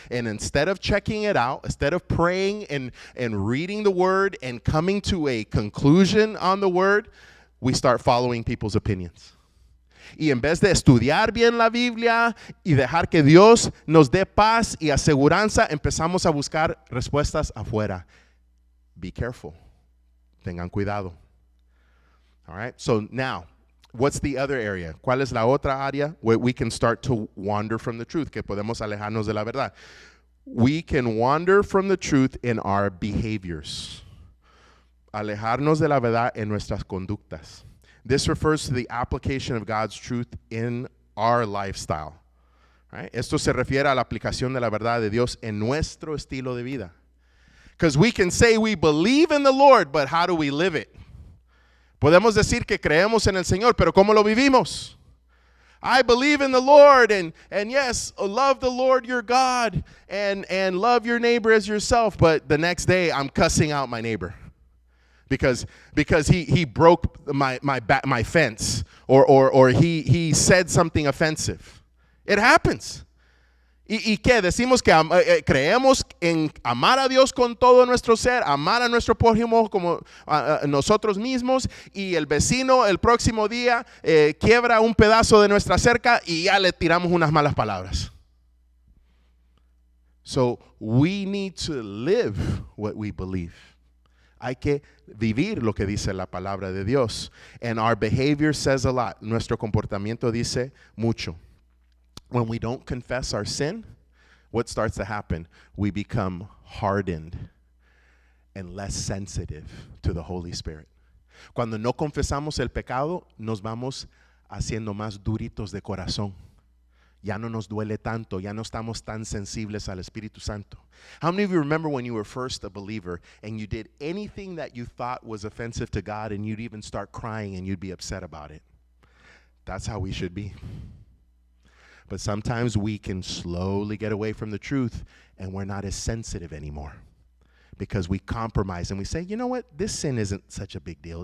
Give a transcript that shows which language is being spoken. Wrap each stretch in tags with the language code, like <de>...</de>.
<en>And instead of checking it out, instead of praying and reading the Word and coming to a conclusion on the Word, we start following people's opinions.</en> <es>Y en vez de estudiar bien la Biblia y dejar que Dios nos dé paz y aseguranza, empezamos a buscar respuestas afuera.</es> <en>Be careful.</en> <es>Tengan cuidado.</es> <en>All right, so now, what's the other area?</en> <es>¿Cuál es la otra área</es> <en>where we can start to wander from the truth?</en> <es>Que podemos alejarnos de la verdad.</es> <en>We can wander from the truth in our behaviors.</en> <es>Alejarnos de la verdad en nuestras conductas.</es> <en>This refers to the application of God's truth in our lifestyle. Right?</en> <es>Esto se refiere a la aplicación de la verdad de Dios en nuestro estilo de vida.</es> <en>Because we can say we believe in the Lord, but how do we live it?</en> <es>Podemos decir que creemos en el Señor, pero ¿cómo lo vivimos?</es> <en>I believe in the Lord, and yes, love the Lord your God, and love your neighbor as yourself, but the next day I'm cussing out my neighbor because he broke my fence, or he said something offensive. It happens.</en> <es>¿Y qué? Decimos que creemos en amar a Dios con todo nuestro ser, amar a nuestro prójimo como nosotros mismos, y el vecino el próximo día quiebra un pedazo de nuestra cerca y ya le tiramos unas malas palabras.</es> <en>So we need to live what we believe.</en> <es>Hay que vivir lo que dice la palabra de Dios.</es> <en>And our behavior says a lot.</en> <es>Nuestro comportamiento dice mucho.</es> <en>When we don't confess our sin, what starts to happen? We become hardened and less sensitive to the Holy Spirit.</en> <es>Cuando no confesamos el pecado, nos vamos haciendo más duritos de corazón. Ya no nos duele tanto, ya no estamos tan sensibles al Espíritu Santo.</es> <en>How many of you remember when you were first a believer and you did anything that you thought was offensive to God, and you'd even start crying and you'd be upset about it? That's how we should be. But sometimes we can slowly get away from the truth and we're not as sensitive anymore because we compromise and we say, you know what, this sin isn't such a big deal.</en>